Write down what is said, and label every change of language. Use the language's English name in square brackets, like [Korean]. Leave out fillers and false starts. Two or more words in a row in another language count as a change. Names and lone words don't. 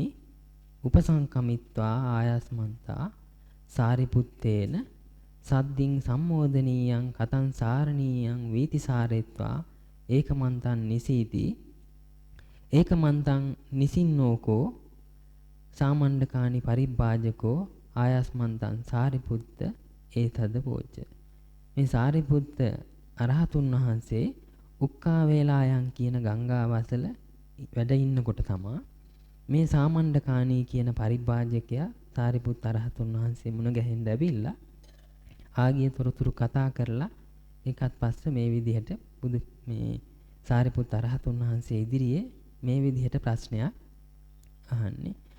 [Pali] උපසංකමිත්වා ආයස්මන්තා සාරිපුත්තේන සද්දින් සම්මෝදනීයං කතං සාරණීයං වීතිසාරෙත්වා ඒකමන්තං නිසීති ඒකමන්තං නිසින්නෝකෝ සාමණ්ඩකානි පරිබ්බාජකෝ ආයස්මන්තං සාරිපුත්ත ඒතද පෝච්ච. [Sinhala] මේ සාරිපුත්ත අරහතුන් වහන්සේ උක්කා වේලායන් කියන ගංගා වසල වැඩ ඉන්නකොට තමා මේ සාමණ්ඩකාණී කියන පරිබ්‍රාජකයා සාරිපුත් අරහතුන් වහන්සේ මුණ ගැහෙන්න ඇවිල්ලා ආගිය තොරතුරු කතා කරලා ඒකත් පස්සේ මේ විදිහට මේ සාරිපුත් අරහතුන් වහන්සේ ඉදිරියේ මේ විදිහට ප්‍රශ්නයක් අහන්නේ.